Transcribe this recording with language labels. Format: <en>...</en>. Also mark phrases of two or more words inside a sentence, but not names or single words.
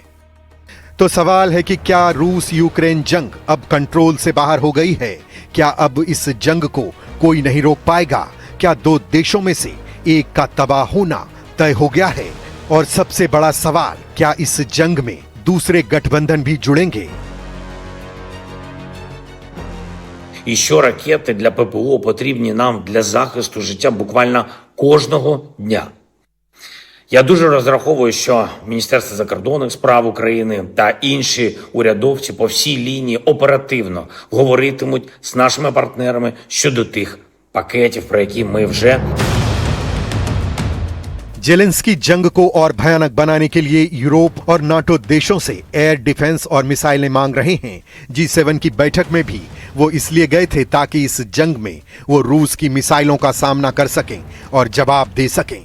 <hi>तो सवाल है कि क्या रूस यूक्रेन जंग अब कंट्रोल से बाहर हो गई है? क्या अब इस जंग को कोई नहीं रोक पाएगा? क्या दो देशों में से एक का तबाह होना तय हो गया है? और सबसे बड़ा सवाल, क्या इस जंग में दूसरे गठबंधन भी जुड़ेंगे?</hi> <uk>І що ракети для ППО потрібні нам для захисту життя буквально кожного дня. Я дуже розраховую, що Міністерство закордонних справ України та інші урядовці по всій лінії оперативно говоритимуть з нашими партнерами щодо тих пакетів, про які ми вже</uk> <hi>जेलेंस्की जंग को और भयानक बनाने के लिए यूरोप और नाटो देशों से</hi> <en>air defense</en> <hi>और मिसाइलें मांग रहे हैं। G7 की बैठक में भी वो इसलिए गए थे ताकि इस जंग में वो रूस की मिसाइलों का सामना कर सकें और जवाब दे सकें।</hi>